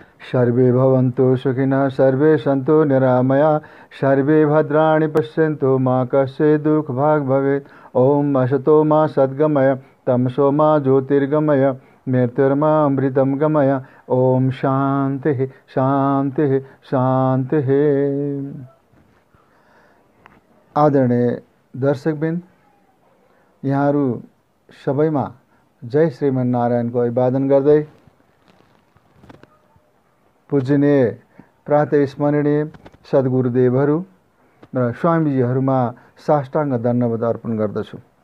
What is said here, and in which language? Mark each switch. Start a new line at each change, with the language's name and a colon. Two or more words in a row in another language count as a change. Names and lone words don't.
Sanskrit: सर्वे भवन्तु सुखिनः सर्वे सन्तु निरामया सर्वे भद्राणि पश्यन्तु मा कश्चित् दुःखभाग् भवेत्। ओम असतो मा सद्गमय तमसो मा ज्योतिर्गमय मृत्युर्मा अमृतं गमय। ओम शान्तिः शान्तिः शान्तिः।
Nepali: आदरणीय दर्शकबिन, यहाँहरू सबैमा जय श्रीमन्नारायणको अभिवादन गर्दै पूजनीय प्रातः स्मरणीय सद्गुरुदेवहरू र स्वामीजीहरूमा साष्टाङ्ग दण्डवत अर्पण गर्दछु।